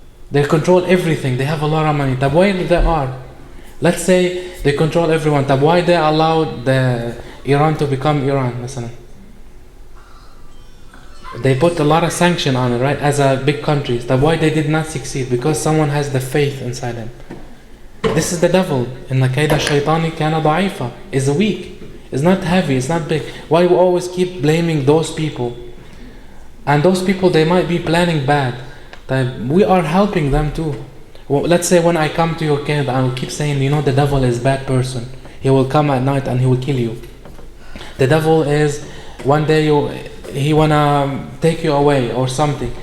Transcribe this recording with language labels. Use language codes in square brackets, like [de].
[en] They control everything. They have a lot of money. But why they are? Let's say they control everyone. But why they allowed Iran to become Iran? [ar] مثلا? [en] They put a lot of sanction on it, right? As a big country. But why they did not succeed? Because someone has the faith inside them. This is the devil. [ar] إن كيد الشيطان كان ضعيفا. [en] Is weak. It's not heavy. It's not big. Why we always keep blaming those people? And those people, they might be planning bad. We are helping them too. Well, let's say when I come to your kid, I will keep saying, the devil is a bad person. He will come at night and he will kill you. The devil is, one day he wanna take you away or something.